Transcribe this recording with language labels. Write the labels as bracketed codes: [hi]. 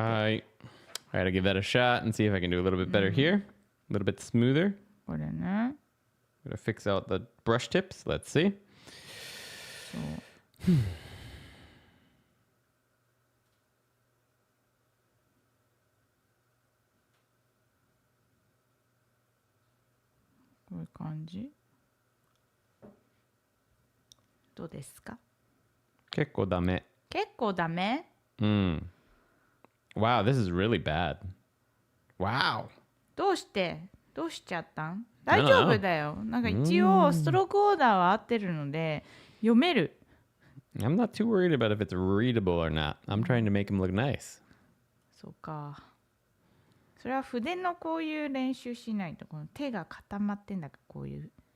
[ja] はい。 [en] All right, I'll give that a shot and see if I can do a little bit better here. A little bit smoother. [ja] これね。 [en] I'm gonna fix out the brush tips. Let's see. [ja] そうこういう感じ。どうですか？結構ダメ。結構ダメ？ [en] Wow, this is really bad. Wow. [ja] どうしちゃったん？大丈夫だよ。なんか一応ストロークオーダーは合ってるので読める。 [en] I'm not too worried about if it's readable or not. I'm trying to make them look nice. [ja] そうか。それは筆のこういう練習しないと、この手が固まってんだから、こういう。